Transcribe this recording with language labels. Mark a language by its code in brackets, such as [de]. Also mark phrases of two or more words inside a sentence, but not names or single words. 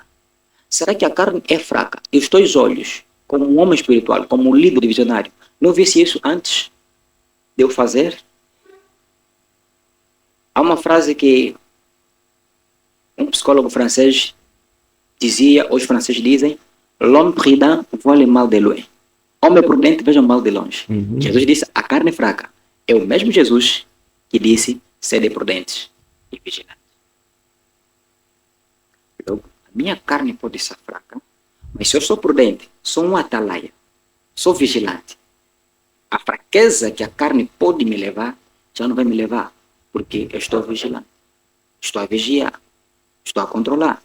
[pt] Será que a carne é fraca? E os teus olhos, como um homem espiritual, como um líder visionário, não visse isso antes de eu fazer? Há uma frase que um psicólogo francês dizia, os franceses dizem, [fr] l'homme prudent voit le mal de loin. [pt] Homem prudente, veja o mal de longe. Uhum. Jesus disse, a carne fraca. É o mesmo Jesus que disse, sede prudentes e vigilantes. Logo, a minha carne pode ser fraca, mas se eu sou prudente, sou um atalaia, sou vigilante, a fraqueza que a carne pode me levar, já não vai me levar, porque eu estou vigilante, estou a vigiar, estou a controlar.